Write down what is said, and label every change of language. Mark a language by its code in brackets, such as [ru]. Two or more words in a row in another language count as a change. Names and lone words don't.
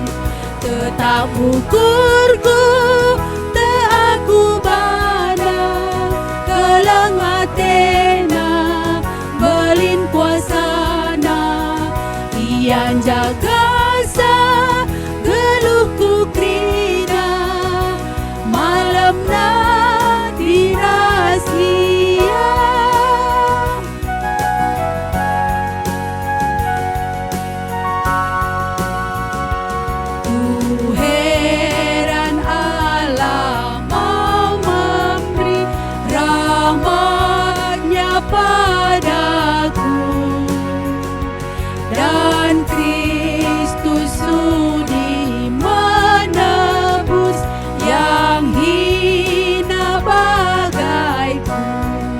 [btx] Tetap ukurku te aku bandang kelengatena belin kuasana ian jagasa geluhku krina malam na dirasia. [id] Tuhan Allah mau memberi rahmatnya padaku, dan Kristus sudi menebus yang hina bagaiku.